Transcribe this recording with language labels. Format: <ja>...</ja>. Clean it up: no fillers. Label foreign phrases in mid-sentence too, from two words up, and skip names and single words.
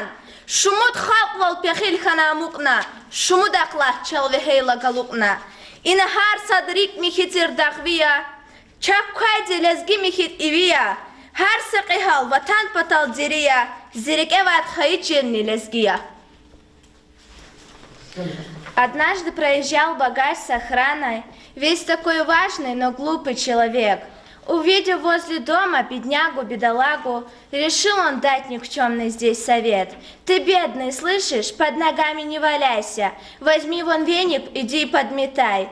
<lez>Шумут халквал пяхиль хана мукна. Шумут аклах чалвехейла галукна. Ина хар садрик михитир дагвия. Чаккайди лезги михит ивия. Хар сакихал ватан патал дирия. Зирикеват хаичирни лезгия.</lez> <ru>Однажды проезжал богач с охраной, весь такой важный, но глупый человек. Увидев возле дома беднягу-бедолагу, решил он дать никчемный здесь совет. Ты бедный, слышишь, под ногами не валяйся, возьми вон веник, иди и подметай.</ru>